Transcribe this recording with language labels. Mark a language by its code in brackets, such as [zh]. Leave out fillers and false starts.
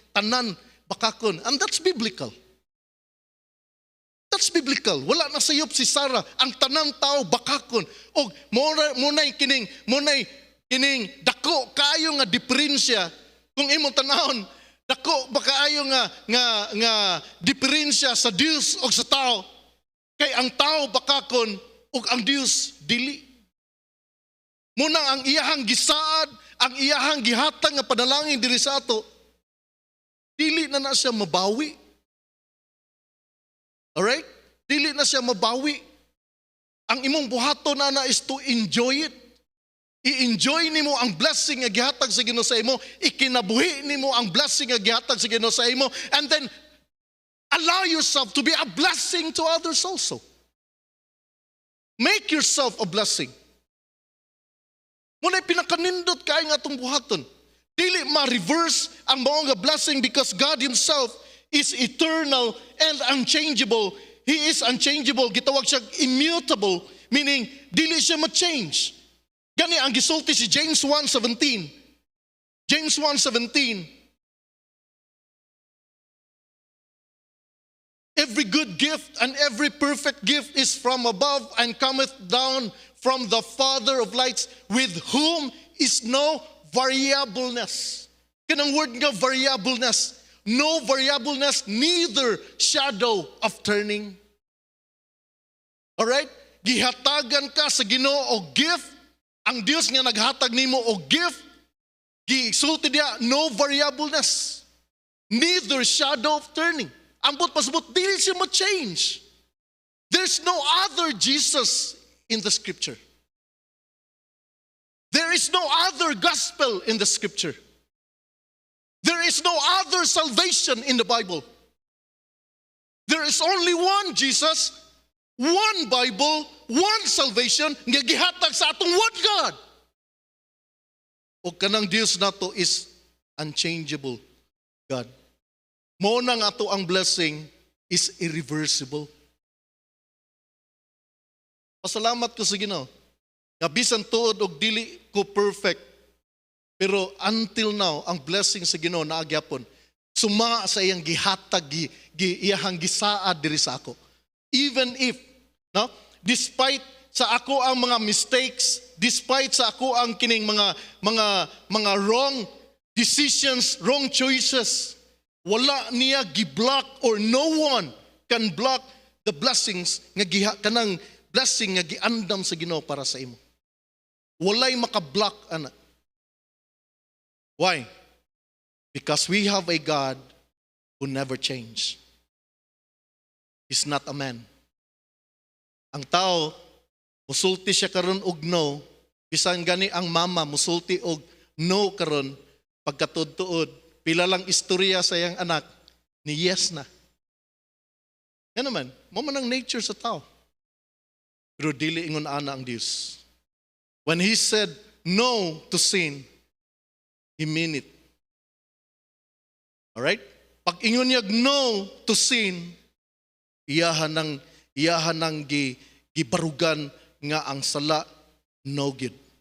[ceb] Tanan, bakakon. [en] And that's biblical. That's biblical. [ceb] Wala na sayop si Sara. Ang tanang tao, bakakon. O, munay kining dako kayo nga diferensya. Kung imong tanahon, dako ba kaayo nga diferensya sa Dios o sa tao. Kay ang tao bakakon ug ang Dios dili. Muna ang iyahang gisaad, ang iyahang gihatag nga panalangin diri sa ato, dili na siya mabawi. Alright? Dili na siya mabawi. Ang imong buhaton na [en] is to enjoy it. [ceb] I-enjoy nimo ang blessing nga gihatag sa Ginoo sa imo, ikinabuhi nimo ang blessing nga gihatag sa Ginoo sa imo, [en] and then allow yourself to be a blessing to others also. Make yourself a blessing. [ceb] Muna'y pinakanindot kayo nga itong buhaton. Dili ma-reverse ang mga blessing [en] because God Himself is eternal and unchangeable. He is unchangeable. [ceb] Gitawag siya immutable, meaning dili siya ma-change. Gani ang gisulti si James 1:17. James 1:17. [en] Every good gift and every perfect gift is from above and cometh down from the Father of lights, with whom is no variableness. [ceb] Kanang word nga [en] variableness. No variableness, neither shadow of turning. Alright? [ceb] Gihatagan ka sa Ginoo og gift. Ang Dios nga naghatag nimo og gift, gisulti diya, no variableness. [en] Neither shadow of turning. [ceb] Ambot pasabot, dili siya ma-change. [en] There's no other Jesus in the scripture. There is no other gospel in the scripture. There is no other salvation in the Bible. There is only one Jesus, one Bible, one salvation [ceb] nga gihatag sa atong [en] one God. [ceb] O kanang Dios nato [en] is unchangeable God. [ceb] Mo na nga to ang blessing is irreversible. Pasalamat ko sa Ginoo. Bisan tuod og dili ko perfect. Pero until now, ang blessing sa Ginoo naagyapon. Suma sa iyang gihatag, iyahang gisaad diri sa ako. [en] Even if, [ceb] no? despite sa ako ang mga mistakes, despite sa ako ang kining mga wrong decisions, wrong choices, wala niya gi-block [en] or no one can block the blessings [ceb] nga kanang blessing nga giandam sa Ginoo para sa imo. Walay maka-block ana. Why? [en] Because we have a God who never change. He's not a man. [ceb] Ang tao, musulti siya karon og no, bisan gani ang mama musulti og no karon pagkatuod-tuod, pila lang istorya sa iyang anak, ni yes na. Yan naman, mo man ang nature sa tao. Pero dili ingon ana ang Dios. [en] When He said no to sin, He mean it. Alright? [ceb] Pag ingon niya no to sin, iyahan ng gibarugan nga ang sala no good.